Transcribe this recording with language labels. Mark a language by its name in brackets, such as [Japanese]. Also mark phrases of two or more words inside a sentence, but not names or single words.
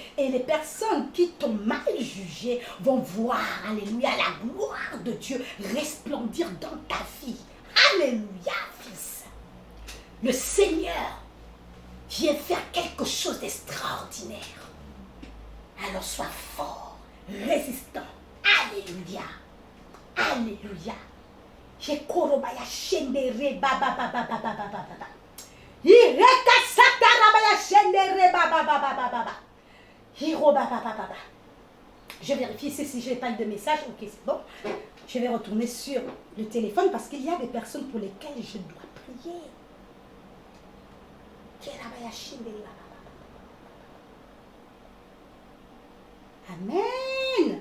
[French] Et les personnes qui t'ont mal jugé vont voir, alléluia, la gloire de Dieu resplendir dans ta vie. Alléluia, fils. Le Seigneur vient faire quelque chose d'extraordinaire. Alors sois fort, résistant. Alléluia. Alléluia. Jekorobaya shendere baba baba baba baba baba. Ireka satarabaya shendere baba baba baba baba. Hiro baba baba baba. Je vérifie ici si je n'ai pas de message. Ok, c'est bon. Je vais retourner sur le téléphone parce qu'il y a des personnes pour lesquelles je dois prier. Amen.